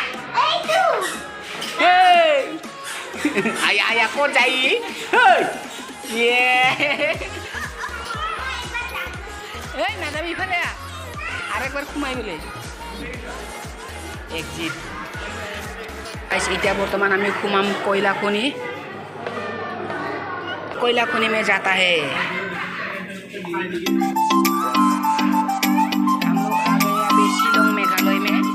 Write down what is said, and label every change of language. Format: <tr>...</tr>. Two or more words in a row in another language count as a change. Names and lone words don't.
<as>আয়া ক'ত যাই এই নাযাবি ইফালে, আৰু একবাৰ সোমাই বোলে এক্সিট। এতিয়া বৰ্তমান আমি সোমাম কয়লা খনি</as> <hi>में जाता है। हम लोग आ गए अभी शिलोंग मेघालय में।</hi>